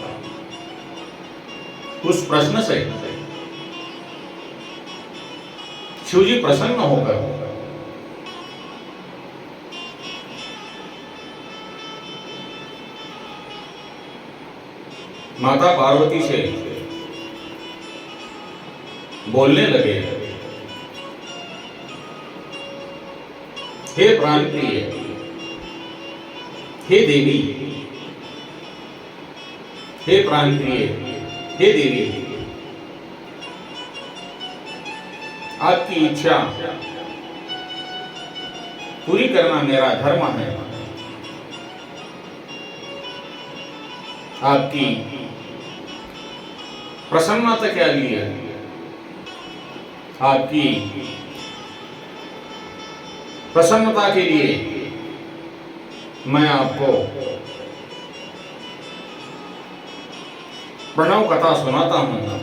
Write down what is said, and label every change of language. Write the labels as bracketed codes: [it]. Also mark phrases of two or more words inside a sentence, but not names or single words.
[hi] उस प्रश्न से शिव जी प्रसन्न होकर माता पार्वती से बोलने लगे, हे प्राणप्रिय, हे देवी, हे प्राणप्रिय, हे देवी, आपकी इच्छा पूरी करना मेरा धर्म है। आपकी प्रसन्नता के लिए, आपकी प्रसन्नता के लिए मैं आपको प्रणव कथा सुनाता हूं।